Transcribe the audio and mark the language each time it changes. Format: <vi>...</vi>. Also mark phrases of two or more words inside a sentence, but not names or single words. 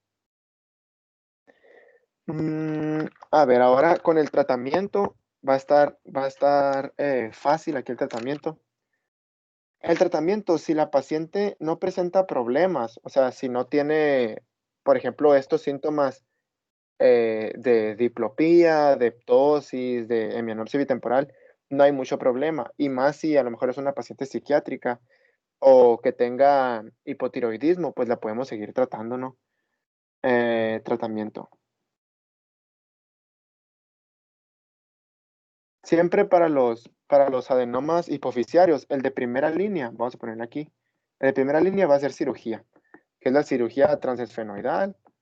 <es>A ver, ahora con el tratamiento va a estar fácil aquí el tratamiento. El tratamiento, si la paciente no presenta problemas, o sea, si no tiene, por ejemplo, estos síntomas de diplopía, de ptosis, de hemianopsia bitemporal, no hay mucho problema. Y más si a lo mejor es una paciente psiquiátrica o que tenga hipotiroidismo, pues la podemos seguir tratando, ¿no? Tratamiento. Siempre para los adenomas hipoficiarios, el de primera línea, vamos a ponerle aquí, el de primera línea va a ser cirugía, que es la cirugía transesfenoidal.</es>